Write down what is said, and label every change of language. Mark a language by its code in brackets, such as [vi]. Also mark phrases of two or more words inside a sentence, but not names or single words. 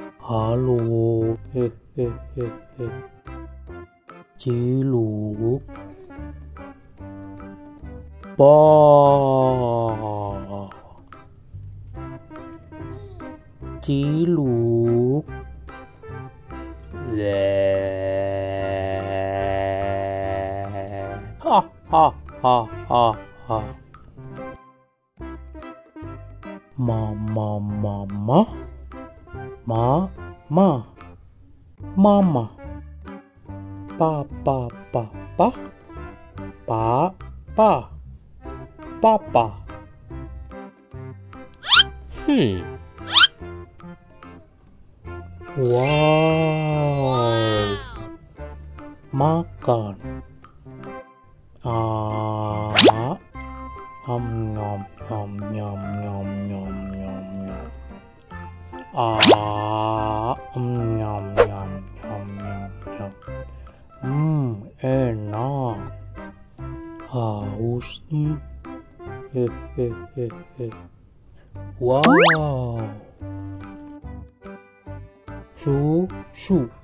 [id] Halo, Ciluk, ba, Ciluk, le, ha ha ha ha ha. Mama, mama, mama, papa, papa, papa. Wow, makan. Nom nom nom nom nom nom nom nom. Nyam nyam nyam nyam nyam. Enak. Haus nih. Wow. Susu.